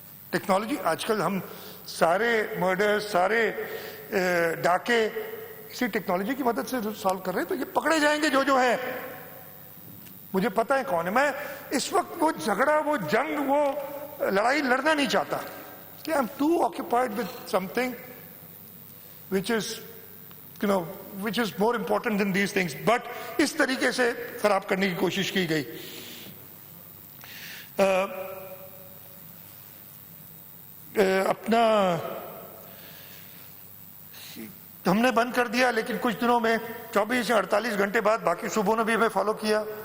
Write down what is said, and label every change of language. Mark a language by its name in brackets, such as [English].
[Urdu] Technology آج کل ہم سارے مرڈر, سارے ڈاکے اسی ٹیکنالوجی کی مدد سے سالو کر رہے ہیں, تو یہ پکڑے جائیں گے جو ہیں. مجھے پتہ ہے کون ہے. میں اس وقت وہ جھگڑا, وہ جنگ, وہ لڑائی لڑنا نہیں چاہتا. [English] I am too occupied with something which is, which is more important than these things. [Urdu] But اس طریقے سے خراب کرنے کی کوشش کی گئی. اپنا ہم نے بند کر دیا, لیکن کچھ دنوں میں 24 یا 48 گھنٹے بعد باقی صوبوں نے بھی ہمیں فالو کیا.